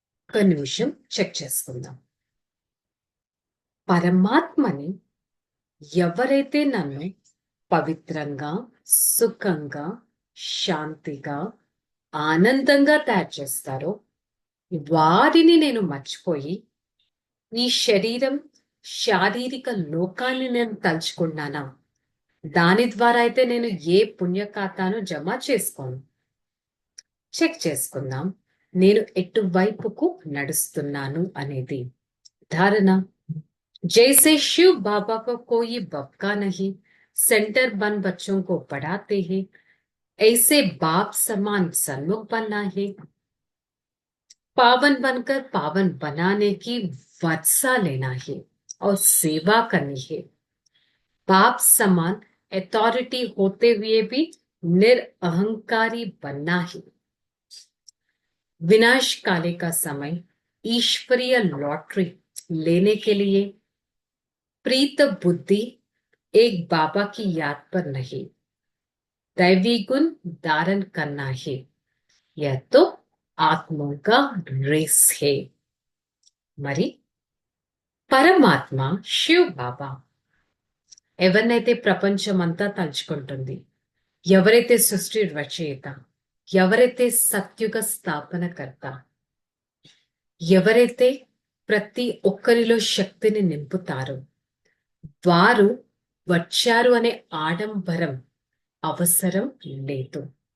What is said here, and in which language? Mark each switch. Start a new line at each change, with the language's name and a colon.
Telugu: ఒక నిమిషం చెక్ చేసుకుందాం. పరమాత్మని ఎవరైతే నన్ను పవిత్రంగా, సుఖంగా, శాంతిగా, ఆనందంగా తయారు చేస్తారో వారిని నేను మర్చిపోయి ఈ శరీరం, శారీరక లోకాన్ని నేను తలుచుకున్నానా, దాని ద్వారా అయితే నేను ఏ పుణ్యఖాతాను జమ చేసుకోను. చెక్ చేసుకుందాం నేను ఎటువైపుకు నడుస్తున్నాను అనేది.
Hindi: ధారణ: जैसे शिव बाबा को कोई बपका नहीं, सेंटर बन बच्चों को पढ़ाते हैं, ऐसे बाप समान सन्मुख बनना है। पावन बनकर पावन बनाने की वर्षा लेना है और सेवा करनी है। बाप समान अथॉरिटी होते हुए भी निरअहंकारी बनना है। विनाश काले का समय ईश्वरीय लॉटरी लेने के लिए प्रीत बुद्धि एक बाबा की याद पर नहीं, दैवी गुण धारण करना है। यह तो आत्मों का रेस है।
Telugu: మరి పరమాత్మ శివ్ బాబా ఎవరినైతే ప్రపంచమంతా తలుచుకుంటుంది, ఎవరైతే సృష్టి రచయిత, ఎవరైతే సత్యుగ స్థాపనకర్త, ఎవరైతే ప్రతి ఒక్కరిలో శక్తిని నింపుతారో వారు వచ్చారు అనే ఆడంబరం అవసరం లేదు.